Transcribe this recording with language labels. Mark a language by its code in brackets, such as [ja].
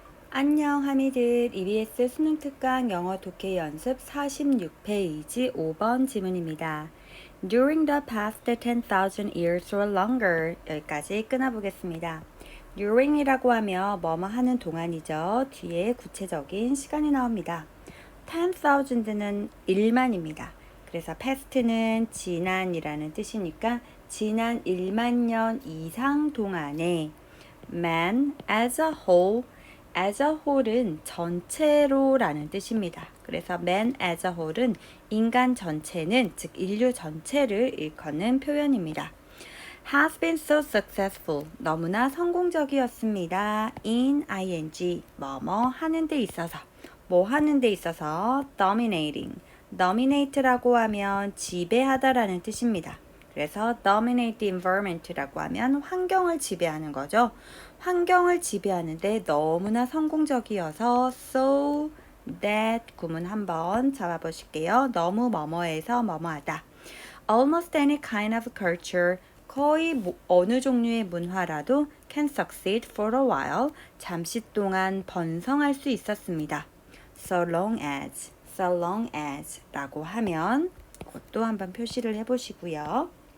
[ko] 안녕 하미들 EBS 수능 특강 영어 독해 연습 46페이지 5번 지문입니다. [en] During the past 10,000 years or longer [ko] 여기까지 끊어보겠습니다. During이라고 하며 뭐뭐 하는 동안이죠. 뒤에 구체적인 시간이 나옵니다. 10,000는 1만입니다. 그래서 past는 지난이라는 뜻이니까 지난 1만 년 이상 동안에 [en] man as a whole as a whole [ko] 은 전체로 라는 뜻입니다. 그래서 [en] man as a whole [ko] 은 인간 전체는 즉 인류 전체를 일컫는 표현입니다. [en] has been so successful [ko] 너무나 성공적이었습니다. in ing 뭐뭐 하는 데 있어서 뭐 하는 데 있어서 dominate라고 하면 지배하다라는 뜻입니다. 그래서 [en] dominate the environment [ko] 라고 하면 환경을 지배하는 거죠. 환경을 지배하는데 너무나 성공적이어서 so that 구문 한번 잡아보실게요. 너무 뭐뭐해서 뭐뭐하다. [en] Almost any kind of culture [ko] 거의 어느 종류의 문화라도 [en] can succeed for a while [ko] 잠시 동안 번성할 수 있었습니다. [en] So long as [ko] 라고 하면 그것도 한번 표시를 해보시고요.